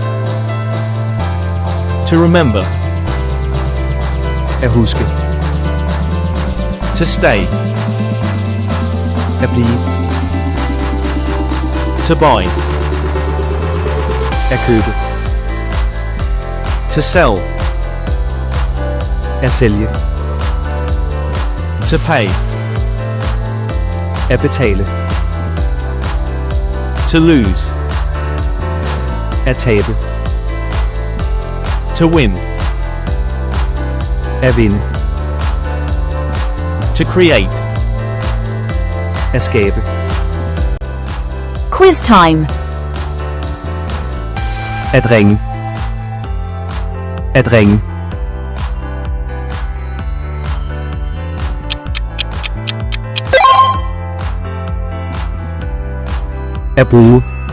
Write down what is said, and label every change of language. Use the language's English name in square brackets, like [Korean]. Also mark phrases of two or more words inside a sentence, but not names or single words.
[English] To remember. [Danish] At huske. [English] To stay. [Danish] At blive. [English] To buy. [Danish] At købe. [English] To sell. [Danish] At sælge. [English] To pay. [Danish] At betale. [English] To lose. [Danish] At tabe. [English] To win. [Danish] At vinde. [English] To create. [Danish] At skabe. [English] Quiz time. [Danish] At ringe. At ringe. At bruge.